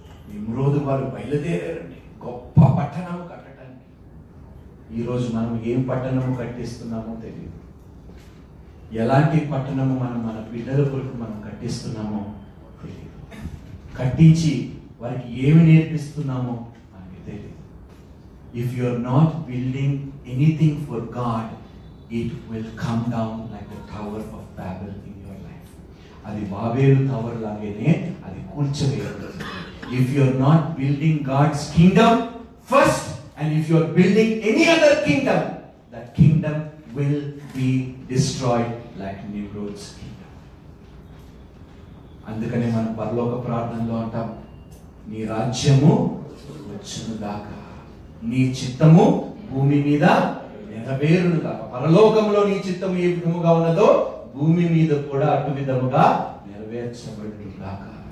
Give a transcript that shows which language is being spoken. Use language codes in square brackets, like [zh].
[te] నిమ్రోదు వారు బయలుదేరారండి గొప్ప పట్టణము కట్టడానికి. ఈరోజు మనం ఏం పట్టణము కట్టిస్తున్నామో తెలియదు. ఎలాంటి పట్టణము మనం మన బిడ్డల కొరకు మనం కట్టిస్తున్నామో తెలియదు. కట్టించి వారికి ఏమి నేర్పిస్తున్నామో మనకి తెలియదు. [en] If you are not building anything for God, it will come down like the Tower of Babel in your life. [te] అది బాబేలు టవర్ లాగానే అది కూల్చివేయబడుతుంది. [en] If you are not building God's kingdom first, and if you are building any other kingdom, that kingdom will be destroyed like Nimrod's kingdom. [te] అందుకనే మనం పరలోక ప్రార్థనలో అంటాం, నీ రాజ్యము వచ్చును గాక, నీ చిత్తము భూమి మీద నెరవేరును గాక. పరలోకంలో నీ చిత్తము ఏ విధముగా ఉన్నదో భూమి మీద కూడా అటు విధముగా నెరవేర్చబడును గాక.